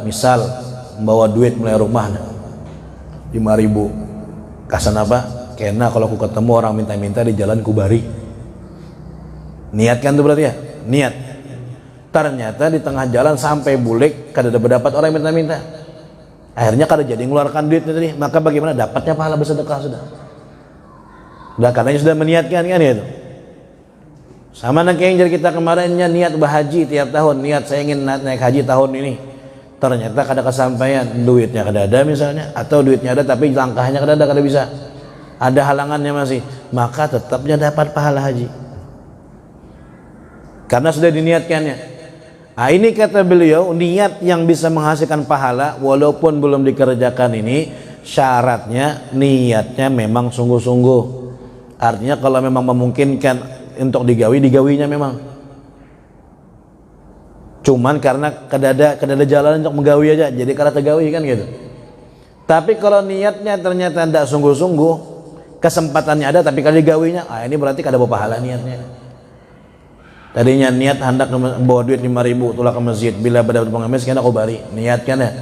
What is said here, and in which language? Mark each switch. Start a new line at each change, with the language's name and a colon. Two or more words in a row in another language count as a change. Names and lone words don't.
Banjar: Misal membawa duit mulai rumah 5.000. Kasan apa? Karena kalau aku ketemu orang minta-minta di jalan kubari. Niatkan tuh berarti ya, niat. Ternyata di tengah jalan sampai bulik kada dapat orang yang minta-minta. Akhirnya kada jadi mengeluarkan duitnya tadi, maka bagaimana dapatnya pahala bersedekah sudah. Udah katanya sudah meniatkan kan ya itu. Sama kayak yang jadi kita kemarinnya niat berhaji tiap tahun, niat saya ingin naik haji tahun ini. Ternyata kada kesampaian, duitnya kada ada misalnya, atau duitnya ada tapi langkahnya kada bisa. Ada halangannya masih, maka tetapnya dapat pahala haji. Karena sudah diniatkannya. Nah, ini kata beliau, niat yang bisa menghasilkan pahala walaupun belum dikerjakan ini syaratnya niatnya memang sungguh-sungguh. Artinya kalau memang memungkinkan untuk digawinya memang. Cuman karena kadada jalan untuk menggawi aja, jadi kada tergawi kan gitu. Tapi kalau niatnya ternyata tidak sungguh-sungguh, kesempatannya ada tapi kada digawinya, ini berarti kada berpahala niatnya. Tadinya niat hendak bawa duit 5.000 tulah ke masjid, bila berdapat pengemis kena aku bari, niatkan ya.